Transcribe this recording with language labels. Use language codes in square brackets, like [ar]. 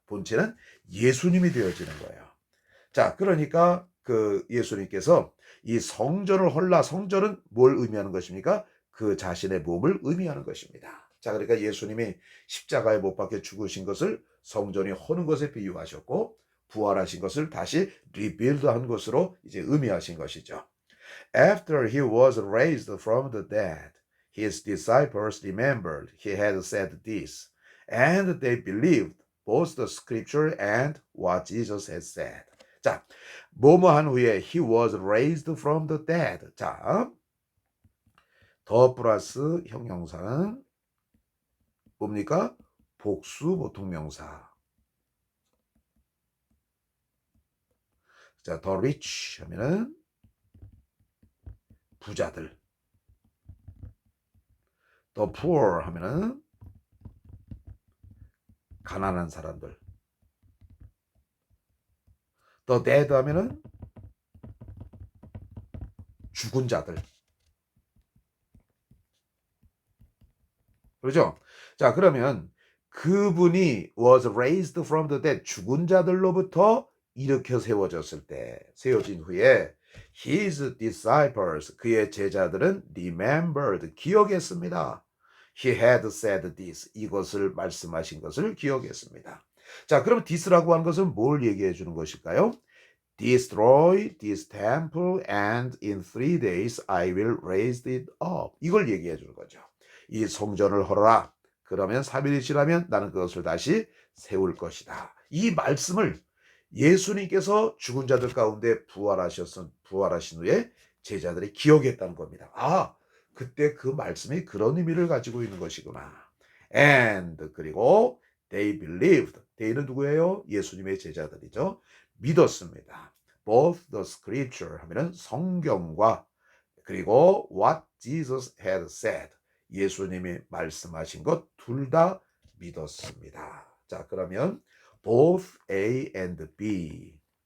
[ko] 본체는 예수님이 되어지는 거예요. 자, 그러니까 예수님께서 이 성전을 헐라, 성전은 뭘 의미하는 것입니까? 그 자신의 몸을 의미하는 것입니다. 자, 그러니까 예수님이 십자가에 못 박혀 죽으신 것을 성전이 허는 것에 비유하셨고, 부활하신 것을 다시 리빌드한 것으로 이제 의미하신 것이죠. [en] After he was raised from the dead, his disciples remembered he had said this, and they believed both the scripture and what Jesus had said. [ko] 자, 뭐뭐한 후에 [en] he was raised from the dead. [ko] 자, 더 플러스 형용사는 뭡니까? 복수 보통명사. 자, the rich 하면은 부자들. the poor 하면은 가난한 사람들. the dead 하면은 죽은 자들. 그렇죠? 자, 그러면 그분이 [en] was raised from the dead, [ko] 죽은 자들로부터 일으켜 세워졌을 때, 세워진 후에 [en] his disciples, [ko] 그의 제자들은 remembered, 기억했습니다. [en] He had said this, [ko] 이것을 말씀하신 것을 기억했습니다. 자, 그럼 this라고 하는 것은 뭘 얘기해 주는 것일까요? [en] Destroy this temple and in 3 days I will raise it up. [ko] 이걸 얘기해 주는 거죠. 이 성전을 헐어라. 그러면 3일이 지나면 나는 그것을 다시 세울 것이다. 이 말씀을 예수님께서 죽은 자들 가운데 부활하신 후에 제자들이 기억했다는 겁니다. 아, 그때 그 말씀이 그런 의미를 가지고 있는 것이구나. [en] And [ko] 그리고 [en] they believed. [ko] they는 누구예요? 예수님의 제자들이죠. 믿었습니다. [en] Both the scripture [ko] 하면은 성경과 그리고 [en] what Jesus had said. [ko] 예수님이 말씀하신 것 둘 다 믿었습니다. 자, 그러면 [en] both A and B.